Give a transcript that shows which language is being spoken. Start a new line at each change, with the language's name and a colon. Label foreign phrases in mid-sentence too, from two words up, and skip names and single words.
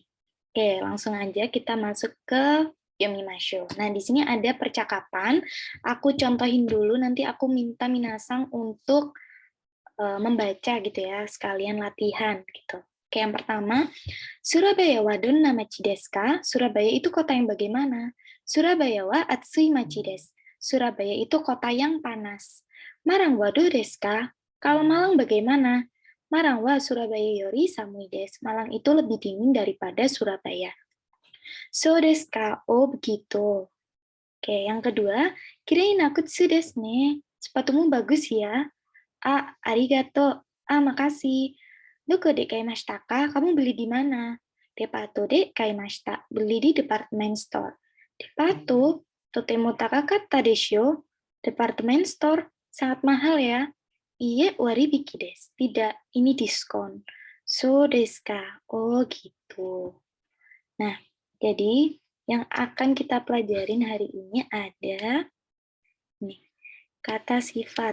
Indonesian: Oke, langsung aja kita masuk ke yomimasho. Nah, di sini ada percakapan. Aku contohin dulu, nanti aku minta minasang untuk membaca gitu ya, sekalian latihan gitu. Oke, yang pertama,
Japanese: スラバヤはどんな町ですか?
Indonesian: Surabaya itu kota yang bagaimana?
Japanese: スラバヤは暑い町です.
Indonesian: Surabaya itu kota yang panas.
Japanese: マランはどうですか?
Indonesian: Kalau Malang bagaimana?
Japanese: マランはスラバヤより寒いです.
Indonesian: Malang itu lebih dingin daripada Surabaya.
Japanese: そうですか?
Indonesian: Oh, begitu. Oke, yang kedua,
Japanese: きれいな靴ですね.
Indonesian: Sepatumu bagus ya. Ah, arigato. Ah, makasih.
Japanese: どこで買いましたか?
Indonesian: Kamu beli di mana?
Japanese: デパートで買いました.
Indonesian: Beli di
English: department store.
Japanese: Depato? とても高かったでしょう.
English: Department store?
Indonesian: Sangat mahal ya.
Japanese: いいえ、割引です.
Indonesian: Tidak, ini diskon.
Japanese: そうですか?
Indonesian: Oh, gitu. Nah, jadi yang akan kita pelajarin hari ini ada nih, kata sifat.